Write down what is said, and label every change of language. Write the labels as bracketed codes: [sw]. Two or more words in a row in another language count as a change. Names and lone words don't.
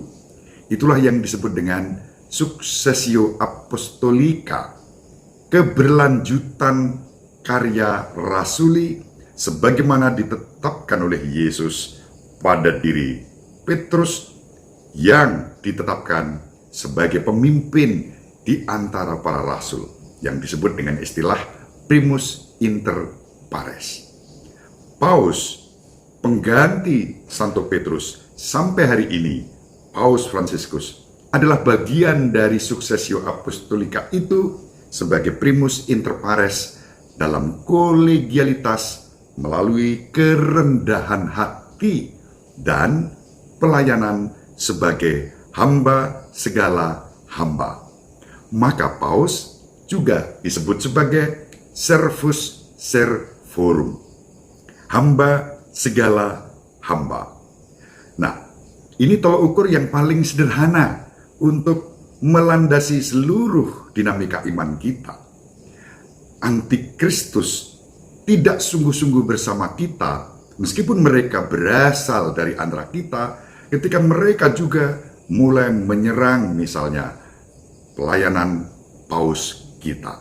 [id] Itulah yang disebut dengan [la] successio apostolica, [id] keberlanjutan karya rasuli sebagaimana ditetapkan oleh Yesus pada diri Petrus yang ditetapkan sebagai pemimpin di antara para rasul yang disebut dengan istilah [la] primus inter pares. [id] Paus pengganti Santo Petrus sampai hari ini, Paus Fransiskus, adalah bagian dari [la] successio apostolica [id] itu sebagai [la] primus inter pares [id] dalam kolegialitas melalui kerendahan hati dan pelayanan sebagai hamba segala hamba. Maka Paus juga disebut sebagai [la] servus servorum, [id] hamba segala hamba. Nah, ini tolak ukur yang paling sederhana untuk melandasi seluruh dinamika iman kita. Antikristus tidak sungguh-sungguh bersama kita, meskipun mereka berasal dari antara kita, ketika mereka juga mulai menyerang misalnya pelayanan paus kita.